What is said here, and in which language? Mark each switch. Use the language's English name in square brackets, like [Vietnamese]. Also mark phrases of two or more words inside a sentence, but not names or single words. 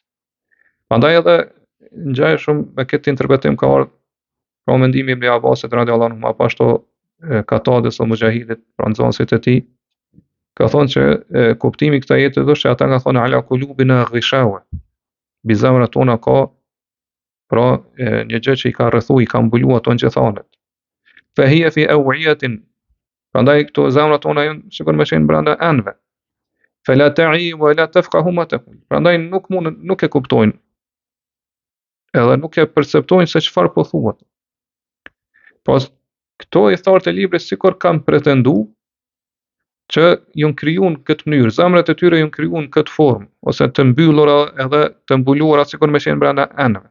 [Albanian] Prandaj edhe ngjashëm me këtë interpretim ka ardhur pra mendimi Ibn Abbasit [Arabic] رضي الله عنه, [Albanian] apo ashtu Katades ose Mujahidit, pra nxënësit e tij, ka thonë që kuptimi i këtij ajeti është që ata kanë thonë [Arabic] على قلوبنا غشاوة. [Albanian] Mbi zemrat tona ka pra një gjë që i ka rrethu, i ka mbuluar ato ngjithanet. [Arabic] فهي في أوعية. [Albanian] Prandaj këto zemrat tona janë sikur me qenë brenda anëve. [Arabic] فلا تعي ولا تفقه ما تقول. [Albanian] Prandaj nuk e kuptojnë. Edhe nuk e perceptojnë se çfarë po thuhet. Pas këto i thartë e librit sikur kanë pretenduar që janë krijuar në këtë mënyrë, zemrat e tyre janë krijuar në këtë formë, ose të mbyllura edhe të mbuluara sikur me qenë brenda anëve.